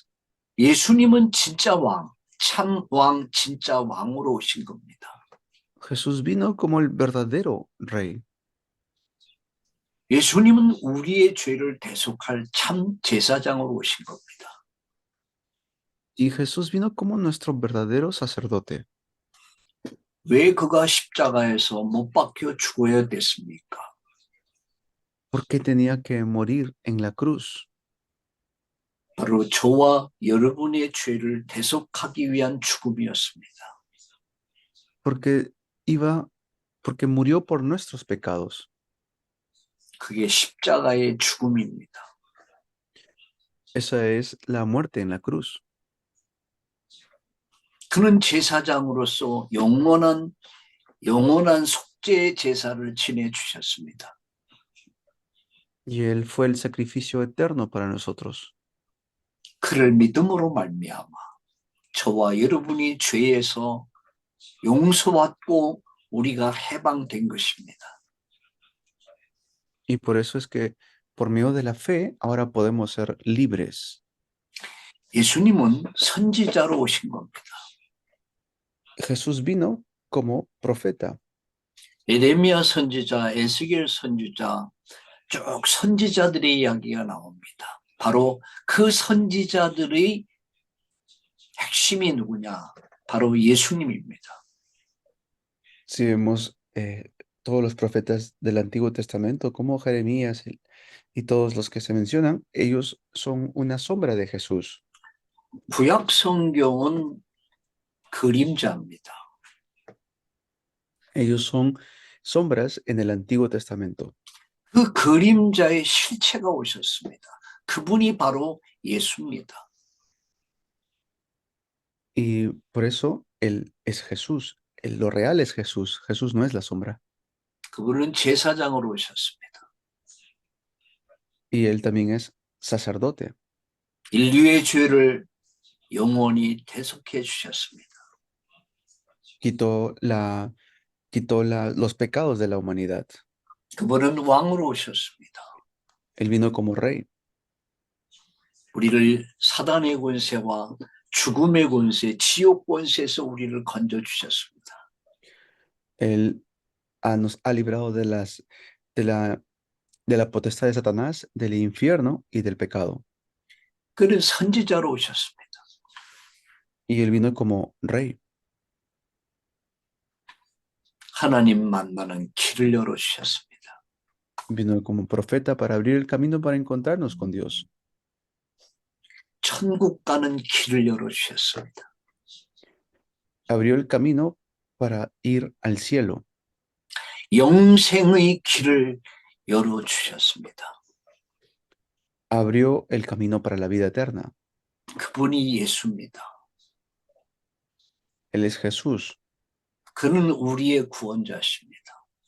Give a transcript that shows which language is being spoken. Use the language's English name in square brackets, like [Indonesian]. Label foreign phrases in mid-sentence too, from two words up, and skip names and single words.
[Korean] 예수님은 진짜 왕, 참 왕, 진짜 왕으로 오신 겁니다. [Spanish] Jesús vino como el verdadero rey. [Korean] 예수님은 우리의 죄를 대속할 참 제사장으로 오신 겁니다. [Spanish] Y Jesús vino como nuestro verdadero sacerdote. [Korean] 왜 그가 십자가에서 못 박혀 죽어야 됐습니까? [Spanish] ¿Por qué tenía que morir en la cruz? [Korean] 바로 저와 여러분의 죄를 대속하기 위한 죽음이었습니다. [Spanish] Porque iba, porque murió por nuestros pecados. [Korean] 그게 십자가의 죽음입니다. [Spanish] Esa es la muerte en la cruz. [Korean] 그는 제사장으로서 영원한 속죄 제사를 지내 주셨습니다. [Spanish] Y Él fue el sacrificio eterno para nosotros. [Korean] 그를 믿음으로 말미암아 저와 여러분이 죄에서 용서받고 우리가 해방된 것입니다. [Spanish] Y por eso es que por medio de la fe ahora podemos ser libres. [Korean] 예수님은 선지자로 오신 겁니다. [Spanish] Jesús vino como profeta. [Korean] 에레미야 선지자, 에스겔 선지자, 쭉 선지자들의 이야기가 나옵니다. 바로 그 선지자들의 핵심이 누구냐? 바로 예수님입니다. [Spanish] Si vemos todos los profetas del Antiguo Testamento, como Jeremías y todos los que se mencionan, ellos son una sombra de Jesús. [Korean] 구약 성경은 그림자입니다. [Spanish] Ellos son sombras en el Antiguo Testamento. [Korean] 그 그림자의 실체가 오셨습니다. 그분이 바로 예수입니다. [Spanish] Y por eso Él es Jesús. Lo real es Jesús. Jesús no es la sombra. [Korean] 그분은 제사장으로 오셨습니다. [Spanish] Y Él también es sacerdote. [Korean] 인류의 죄를 영원히 대속해 주셨습니다. [Spanish] Los pecados de la humanidad. [Korean] 그분은 왕으로 오셨습니다. [Spanish] Él vino como rey. [Korean] 우리를 사단의 권세와 죽음의 권세, 지옥 권세에서 우리를 건져 주셨습니다. [Spanish] Él nos ha librado de la potestad de Satanás, del infierno y del pecado. [Korean] 그는 선지자로 오셨습니다. [Spanish] Y Él vino como rey. [Korean] 하나님 만나는 길을 열어 주셨습니다. [Spanish] Vino como profeta para abrir el camino para encontrarnos con Dios. [Korean] 천국 가는 길을 열어 주셨습니다. [Spanish] Abrió el camino para ir al cielo. [Korean] 영생의 길을 열어 주셨습니다. [Spanish] Abrió el camino para la vida eterna. [Korean] 그분이 예수입니다. [Spanish] Él es Jesús. [Korean] 그는 우리의 구원자십니다.